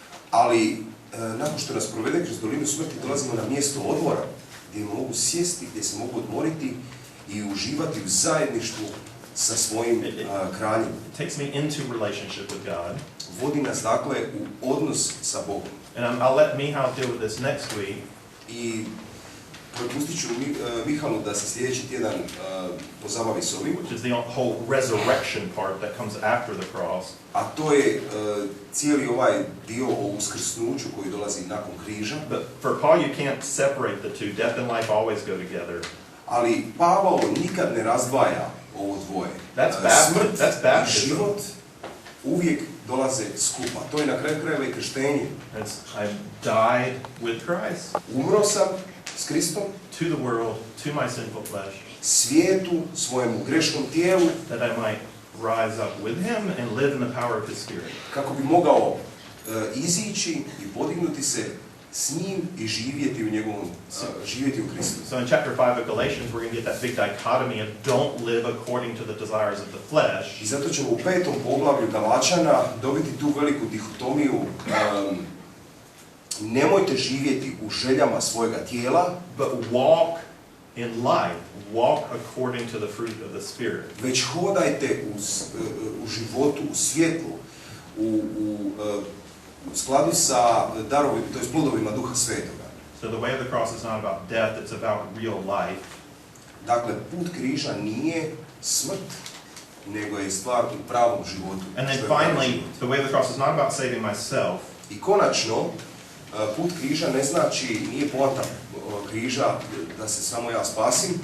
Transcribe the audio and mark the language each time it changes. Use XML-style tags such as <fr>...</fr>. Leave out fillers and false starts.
<hr>ali nakon što nas provede kroz dolinu smrti dolazimo na mjesto odmora, gdje mogu sjesti, gdje se mogu odmoriti i uživati u zajedništvu sa svojim kraljem.</hr> <en>It takes me into relationship with God.</en> <hr>Vodi nas dakle u odnos sa Bogom.</hr> <en>And I'll let Mihal deal with this next week.</en> <hr>I propustit ću Mihalu da se sljedeći tjedan pozabavi s ovim.</hr> <en>Which is the whole resurrection part that comes after the cross.</en> <hr>A to je cijeli ovaj dio o uskrsnuću koji dolazi nakon križa.</hr> <en>But for Paul, you can't separate the two. Death and life always go together.</en> <hr>Ali Pavao nikad ne razdvaja ovo dvoje. Smrt i život uvijek dolaze skupa. To je na kraju krajeva i krštenje.</hr> <en>I died with Christ.</en> <hr>Umro sam s Kristom,</hr> <en>to the world, to my sinful flesh,</en> <hr>svijetu, svojemu grešnom tijelu,</hr> <en>that I might rise up with him and live in the power of his spirit.</en> <hr>Kako bi mogao izići i podignuti se s njim i živjeti u njegovom, živjeti u Kristu.</hr> <en>So in chapter 5 of Galatians, we're going to get that big dichotomy of don't live according to the desires of the flesh.</en> <hr>I zato ćemo u 5. poglavlju Galaćana dobiti tu veliku dihotomiju. Nemojte živjeti u željama svojega tijela,</hr> <en>but walk in life, walk according to the fruit of the Spirit.</en> <hr>Već hodajte u životu, u svjetlu, u skladu sa darovima, to jest plodovima Duha Svetoga.</hr> <en>So the way of the cross is not about death, it's about real life.</en> <hr>Dakle, put križa nije smrt, nego je stvar u pravom životu.</hr> <en>And then finally, the way of the cross is not about saving myself.</en> <hr>I konačno, put križa ne znači, nije poanta križa da se samo ja spasim.</hr>